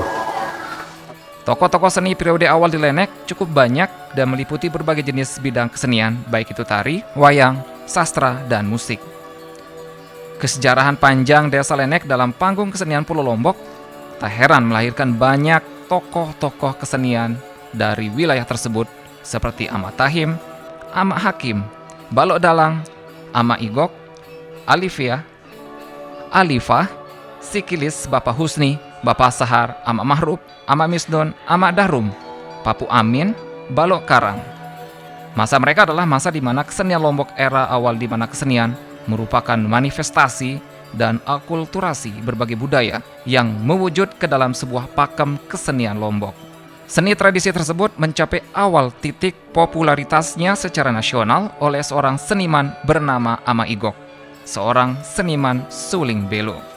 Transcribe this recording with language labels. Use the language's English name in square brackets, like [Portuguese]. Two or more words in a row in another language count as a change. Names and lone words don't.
[Indonesian] Tokoh-tokoh seni periode awal di Lenek cukup banyak dan meliputi berbagai jenis bidang kesenian, baik itu tari, wayang, sastra, dan musik. Kesejarahan panjang Desa Lenek dalam panggung kesenian Pulau Lombok tak heran melahirkan banyak tokoh-tokoh kesenian dari wilayah tersebut seperti Amak Tahim, Amak Hakim, Balok Dalang, Amak Igok, Alifia, Alifah, Sikilis, Bapak Husni, Bapak Sahar, Amak Mahrub, Amak Misdon, Amak Dahrum, Papu Amin, Balok Karang. Masa mereka adalah masa di mana kesenian Lombok era awal di mana kesenian merupakan manifestasi dan akulturasi berbagai budaya yang mewujud ke dalam sebuah pakem kesenian Lombok. Seni tradisi tersebut mencapai awal titik popularitasnya secara nasional oleh seorang seniman bernama Amak Igok, seorang seniman suling belo.